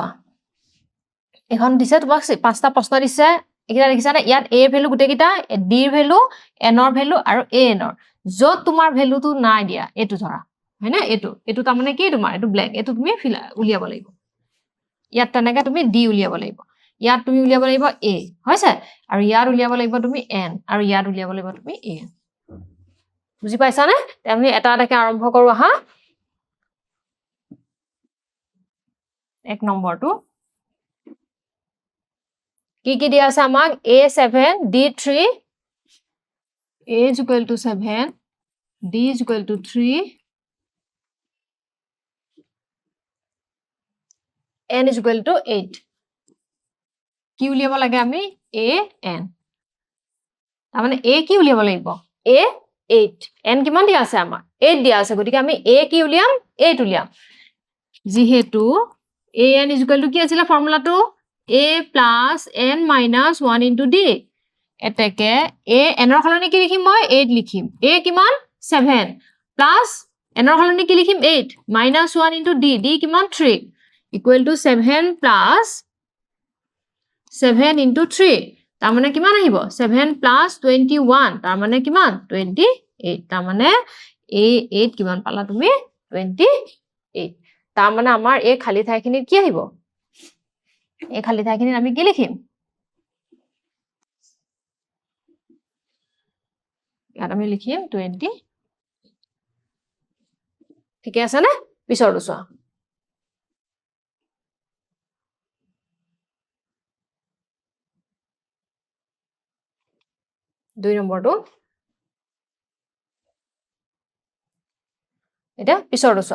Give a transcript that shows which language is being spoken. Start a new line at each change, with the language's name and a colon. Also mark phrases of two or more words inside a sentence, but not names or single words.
Assamese: এখন দিছে তোমাক পাঁচটা প্ৰশ্ন দিছে একিটা লিখিছা না ইয়াত a ভ্যালু গুটে কিটা d ৰ ভ্যালু n ৰ ভ্যালু আৰু an ৰ যত তোমাৰ ভ্যালুটো নাই দিয়া এটো ধৰা হয়নে এটো তাৰ মানে কি তোমাৰ এটো ব্ল্যাঙ্ক এটো তুমি উলিয়াব লাগিব ইয়াত তেনেকা তুমি d উলিয়াব লাগিব ইয়াত তুমি উলিয়াব লাগিব a হৈছে আৰু ইয়াত উলিয়াব লাগিব তুমি n আৰু ইয়াত উলিয়াব লাগিব তুমি an বুজি পাইছা নে আমি এটা এটাকে আৰম্ভ কৰো আহা এক নম্বৰটো কি দিয়া আছে আমাক a7 d3
English: a is equal to 7 d is equal to 3 n is equal to 8
Assamese: কি উলিয়াব লাগে আমি a n তাৰ মানে a কি উলিয়াব লাগিব a 8 n কিমান দিয়া আছে আমাৰ 8 দিয়া আছে গতিকে আমি a কি উলিয়াম 8 উলিয়াম যিহেতু
English: a n is equal to
Assamese: কি আছিল ফৰ্মুলাটো
English: a plus n minus 1 into d
Assamese: এতেকে a n ৰ সলনি কি লিখিম মই 8 লিখিম a কিমান
English: 7 plus n
Assamese: ৰ সলনি কি লিখিম
English: 8 minus 1 into d
Assamese: d কিমান 3
English: equal to 7 plus 7 into 3
Assamese: তাৰ মানে কিমান আহিব
English: 7 plus 21
Assamese: তাৰ মানে কিমান 28 তাৰ মানে a 8 কিমান পালা তুমি 28 তাৰ মানে আমাৰ এই খালী ঠাইখিনিত কি আহিব এই খালী ঠাইখিনিত আমি কি লিখিম ইয়াত আমি লিখিম 20 ঠিকে আছে নে পিছৰটো চোৱা দুই নম্বৰটো এটা পিছৰটো চোৱা